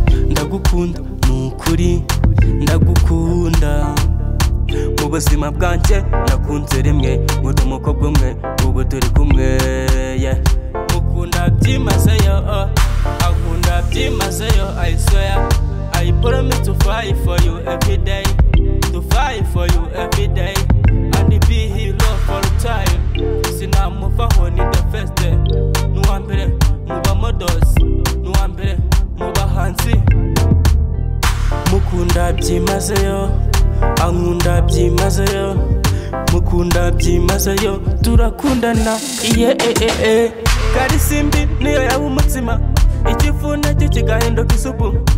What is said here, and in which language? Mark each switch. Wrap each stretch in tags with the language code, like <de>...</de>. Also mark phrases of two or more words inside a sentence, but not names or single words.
<rw>Ndagukunda, ni ukuri, ndagukunda. Mu buzima bwanjye nakunze rimwe, nkunda umukobwa umwe, ubu turi kumwe, yeah. Mukunda byimazeyo, oh. Ankunda byimazeyo,</rw> <en>I swear. I promise to fight for you every day, to fight for you every day, and be hero for the time.</en> <rw>Sinamuvaho, ni</rw> <en>the first,</en> <rw>ni uwa mbere. Mu ba models, ni uwa mbere, mu bahanzi. Mukunda byimazeyo, ankunda byimazeyo. Mukunda byimazeyo, turakundana, iye, eh, eh, eh. Karisimbi niyo yaba umutsima, ikifu nacyo kigahinduka isupu.</rw>